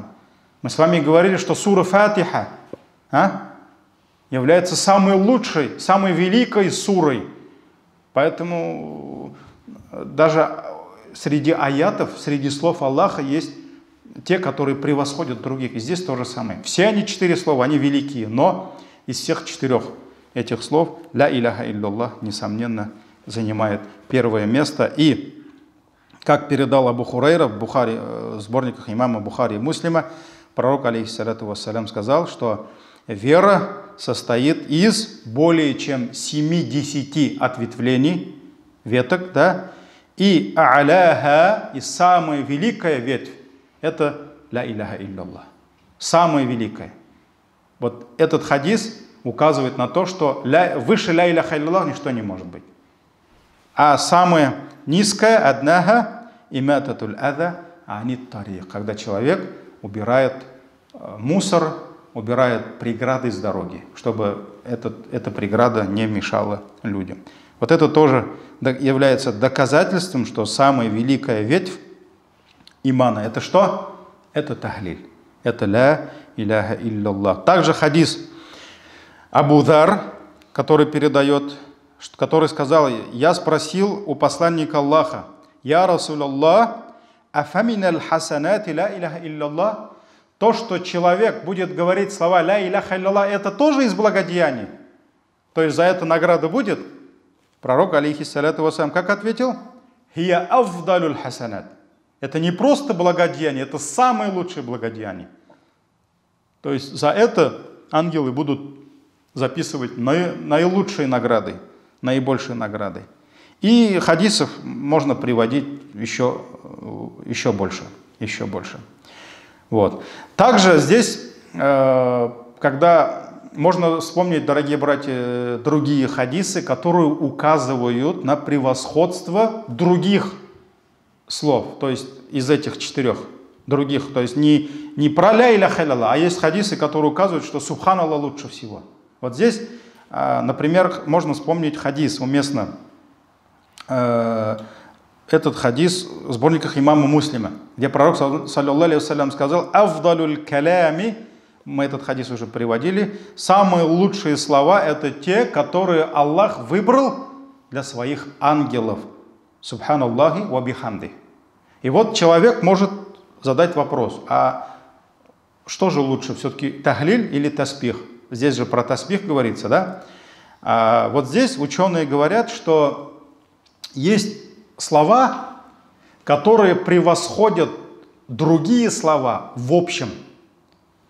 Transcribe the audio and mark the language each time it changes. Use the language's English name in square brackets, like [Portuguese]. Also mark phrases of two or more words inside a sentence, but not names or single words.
[Russian] Мы с вами говорили, что сура Фатиха является самой лучшей, самой великой сурой. Поэтому даже среди аятов, среди слов Аллаха есть те, которые превосходят других. И здесь то же самое. Все они 4 слова, они великие, но из всех 4 этих слов [Arabic] لا إله إلا الله, [Russian] несомненно, занимает первое место. И, как передал Абу Хурайра в Бухари, сборниках имама Бухари и Муслима, пророк, [Arabic] عليه الصلاة والسلام, [Russian] сказал, что вера состоит из более чем 70 ответвлений, веток, да, и а'ляха, и самая великая ветвь, это [Arabic] لا إله إلا الله. [Russian] Самая великая. Вот этот хадис указывает на то, что выше [Arabic] لا إله إلا الله [Russian] ничто не может быть. А самая низкая, [Arabic] أدناها، إماطة الأذى عن الطريق, [Russian] когда человек убирает мусор, убирает преграды с дороги, чтобы эта преграда не мешала людям. Вот это тоже является доказательством, что самая великая ветвь имана — это что? Это тахлиль. Это [Arabic] لا إله إلا الله. [Russian] Также хадис Абу Зар, который передает, который сказал: я спросил у посланника Аллаха: [Arabic] يا رسول الله، أفمن الحسنات لا إله إلا الله? [Russian] То, что человек будет говорить слова [Arabic] لا إله إلا الله, [Russian] это тоже из благодеяний? То есть за это награда будет? Пророк, [Arabic] عليه الصلاة والسلام, [Russian] как ответил? [Arabic] هي أفضل الحسنات. [Russian] Это не просто благодеяние, это самое лучшее благодеяние. То есть за это ангелы будут записывать наилучшие награды, наибольшие награды. И хадисов можно приводить еще больше. Вот. Также здесь, когда можно вспомнить, дорогие братья, другие хадисы, которые указывают на превосходство других слов, то есть из этих 4 других, то есть не про [Arabic] لا إله إلا الله, [Russian] а есть хадисы, которые указывают, что субханаллах лучше всего. Вот здесь, например, можно вспомнить хадис уместно. Этот хадис в сборниках имама Муслима, где пророк, [Arabic] صلى الله عليه وسلم, сказал: «أفضل الكلام», [Russian] мы этот хадис уже приводили, самые лучшие слова — это те, которые Аллах выбрал для своих ангелов. [Arabic] سبحان الله وبحمده. [Russian] И вот человек может задать вопрос: а что же лучше, все-таки тахлиль или таспих? Здесь же про таспих говорится, да? А вот здесь ученые говорят, что есть слова, которые превосходят другие слова в общем.